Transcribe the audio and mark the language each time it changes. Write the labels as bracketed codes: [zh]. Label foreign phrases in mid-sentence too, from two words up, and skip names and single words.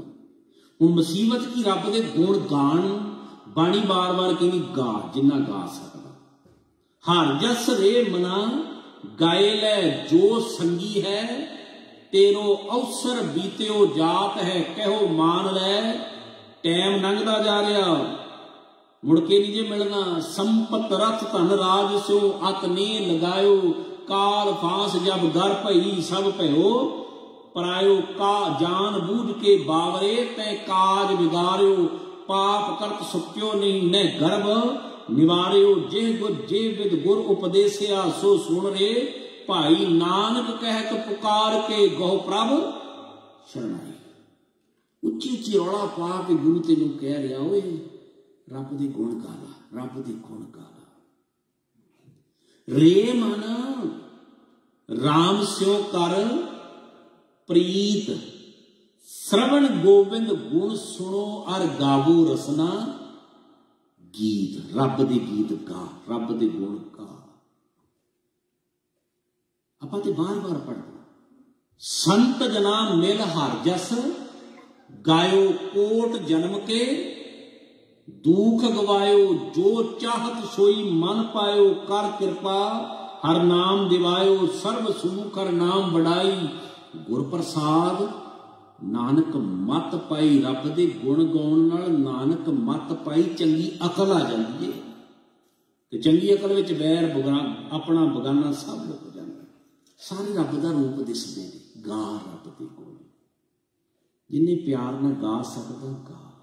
[pa] ਹੁਣ ਮੁਸੀਬਤ ਕੀ ਰੱਬ ਦੇ ਗੁਣ ਗਾਣ, ਬਾਣੀ ਬਾਰ ਬਾਰ ਕਹਿਣੀ ਗਾ ਜਿੰਨਾ ਗਾ ਸਕਦਾ। [bra] हर जस रे मना गाए लै जो संगी है, तेरो अवसर बीत्यो जात है कहो मान लै। [pa] ਟੈਮ ਲੰਘਦਾ ਜਾ ਰਿਹਾ, ਮੁੜਕੇ ਨਹੀਂ ਜੇ ਮਿਲਣਾ, [bra] संपत रथ धन राज सो अत ने लगायो, काल फांस जब घर भई सब भयो, परायो का जान बूझ के बावरे तै काज बिगाड़ियो, पाप करत सुक्यो नहीं न गर्भ निवारियो, जे विद गुर उपदेसिया सो सुन रे, भाई नानक कहत पुकार के गौ प्रभ शरणाई। [pa] ਉੱਚੀ ਉੱਚੀ ਰੌਲਾ ਪਾ ਕੇ ਗੁਰੂ ਤੈਨੂੰ ਕਹਿ ਰਿਹਾ ਓਏ ਰੱਬ ਦੇ ਗੁਣ ਗਾਲਾ, ਰੱਬ ਦੇ ਗੁਣ ਗਾਲਾ, रब दे गुण गाला। [bra] रे मन राम स्यों कर प्रीत, श्रवण गोविंद गुण सुनो अर गावो रसना गीत। [pa] ਰੱਬ ਦੇ ਗੀਤ ਗਾ, ਰੱਬ ਦੇ ਗੁਣ ਗਾ। ਆਪਾਂ ਤੇ ਬਾਰ ਬਾਰ ਪੜ੍ਹਨਾ, [bra] संत जना मिल हर जस, गायो कोट जन्म के, दुख गवायो जो चाहत सोई मन पायो, कर कृपा हर नाम दिवायो, सर्व सुख हर नाम बढ़ाई, गुर प्रसाद नानक मत पाई। [pa] ਰੱਬ ਦੇ ਗੁਣ ਗਾਉਣ ਨਾਲ [bra] नानक मत पाई, [pa] ਚੰਗੀ ਅਕਲ ਆ ਜਾਂਦੀ ਹੈ, ਤੇ ਚੰਗੀ ਅਕਲ ਵਿਚ ਵੈਰ ਆਪਣਾ ਬਿਗਾਨਾ ਸਭ ਲੁਕ ਜਾਂਦਾ। ਸਾਰੇ ਰੱਬ ਦਾ ਰੂਪ ਦਿਸਦੇ ਨੇ, ਗਾ ਰੱਬ ਦੇ ਗੁਣ, ਜਿਨ੍ਹੇ ਪਿਆਰ ਨਾਲ ਗਾ ਸਕਦਾ ਗਾ।